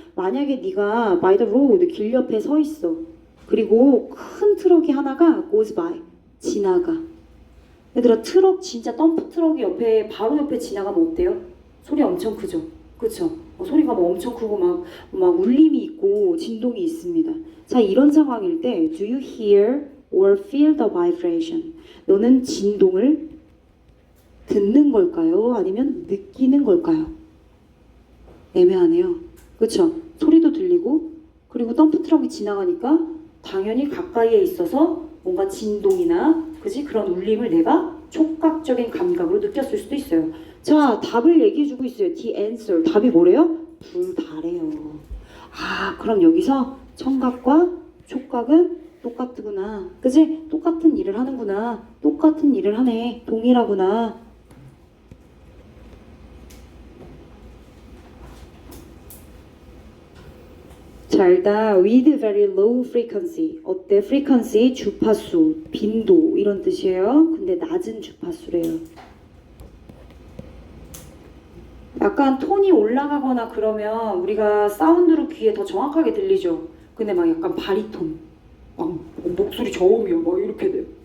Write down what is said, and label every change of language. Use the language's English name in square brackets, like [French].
[Korean] 만약에 네가 [English] by the road, [Korean] 길 옆에 서 있어. 그리고 큰 트럭이 하나가 [English] goes by, [Korean] 지나가. 얘들아, 트럭 진짜 덤프 트럭이 바로 옆에 지나가면 어때요? 소리 엄청 크죠? 그쵸? 소리가 막 엄청 크고 막 울림이 있고 진동이 있습니다. 자, 이런 상황일 때 [English] do you hear or feel the vibration? [Korean] 너는 진동을 듣는 걸까요? 아니면 느끼는 걸까요? 애매하네요. 그쵸? 소리도 들리고 그리고 덤프트럭이 지나가니까 당연히 가까이에 있어서 뭔가 진동이나 그런 울림을 내가 촉각적인 감각으로 느꼈을 수도 있어요. 자, 답을 얘기해주고 있어요. [English] The answer. [Korean] 답이 뭐래요? 둘 다래요. 그럼 여기서 청각과 촉각은 똑같구나. 그지? 똑같은 일을 하는구나. 똑같은 일을 하네. 동일하구나. 자, 일단 [English] with very low frequency. [Korean] 어때? frequency, 주파수, 빈도 이런 뜻이에요. 근데 낮은 주파수래요. 약간 톤이 올라가거나 그러면 우리가 사운드로 귀에 더 정확하게 들리죠. 근데 막 약간 바리톤, 막 목소리 저음이요. 막 이렇게 돼.